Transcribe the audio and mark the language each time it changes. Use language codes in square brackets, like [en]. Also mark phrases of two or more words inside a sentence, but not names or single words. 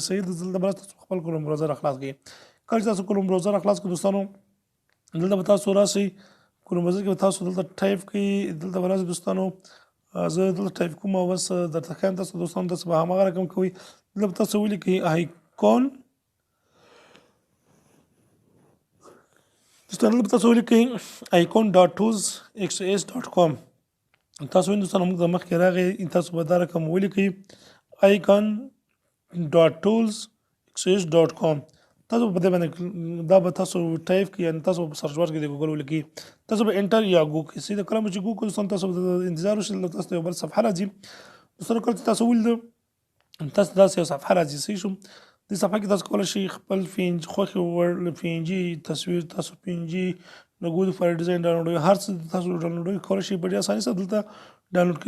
[ps] صحیح دلته به تاسو خپل کروم براوزر راخلاص کړئ. کله چې تاسو کروم براوزر راخلاص کړئ دوستانو دلته به تاسو راسئ کروم براوزر کې به تاسو دلته ټایپ کړئ دلته به راسئ دوستانو زه دلته ټایپ کوم او بس درته ښایم تاسو دوستانو تاسو به هماغه رقم کوئ. دلته به تاسو ولیکئ آیکون دوستانو دلته به تاسو ولیکئ icon.tools.xos.com تاسو وینئ دوستانو موږ د مخکې راغی تاسو به دا رقم ولیکئ icon.tools.xos.com تاسو په دې باندې دا به تاسو ټایپ کړئ یعنې تاسو په [en] search bar [ps] کې د ګوګل ولیکئ تاسو به انټر یا ګو کړئ. صحیح ده کله مو چې ګو کړئ دوستانو تاسو به انتظار وشئ دلته تاسو ته یو بل صفحه راځي دوستانو کله چې تاسو ولیدو تاسو داسې یو صفحه راځي صحیح شو دې صفحه کې تاسو کولی شئ خپل خوښې وړ PNG تصویر تاسو PNG لوګو دپاره ډیزاین ډاونلوډوئ هر څه تاسو ډاونلوډوئ کولی شئ په ډېرې اسانۍ سره دلته ډاونلوډ کړئ.